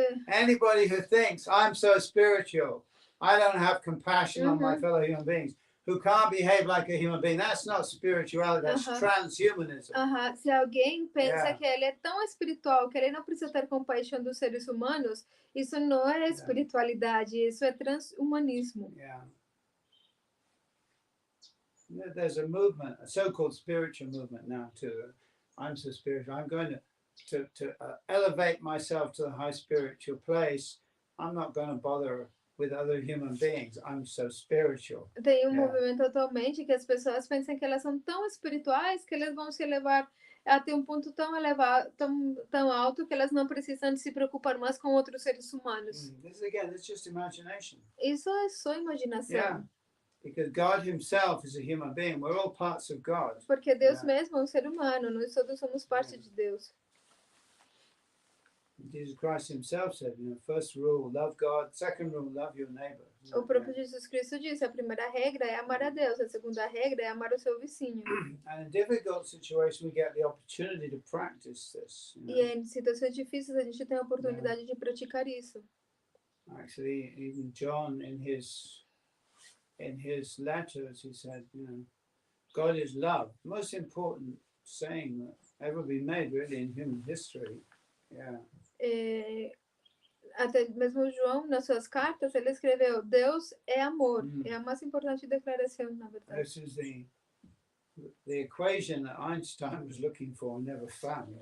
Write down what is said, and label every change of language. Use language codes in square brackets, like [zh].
[en] Anybody who thinks I'm so spiritual, I don't have compassion on my fellow human beings, who can't behave like a human being, that's not spirituality, that's transhumanism. [pt] Se alguém pensa que ele é tão espiritual que ele não precisa ter compaixão dos seres humanos, isso não é espiritualidade, isso é transhumanismo. [en] Yeah. There's a movement, a so-called spiritual movement now too. I'm so spiritual. I'm going to elevate myself to the high spiritual place. I'm not going to bother with other human beings. I'm so spiritual. [pt] Tem movimento atualmente que as pessoas pensam que elas são tão espirituais que elas vão se elevar até um ponto tão elevado, tão alto que elas não precisam se preocupar mais com outros seres humanos. [en] This again, it's just imagination. [pt] Isso é só imaginação. [en] Yeah. Because God himself is a human being. We're all parts of God. [pt] Porque Deus mesmo é um ser humano, nós todos somos parte de Deus. [en] Jesus Christ himself said, first rule, love God. Second rule, love your neighbor. [pt] O próprio Jesus Cristo disse, a primeira regra é amar a Deus, a segunda regra é amar o seu vizinho. [en] And in difficult situations, we get the opportunity to practice this. [pt] E em situações difíceis a gente tem a oportunidade de praticar isso. [en] Actually, even John in his letters, he said, God is love. The most important saying that ever been made, really, in human history. Yeah. [pt] Até mesmo João, nas suas cartas, ele escreveu: Deus é amor. É a mais importante declaração, na verdade. [en] This is the equation that Einstein was looking for and never found.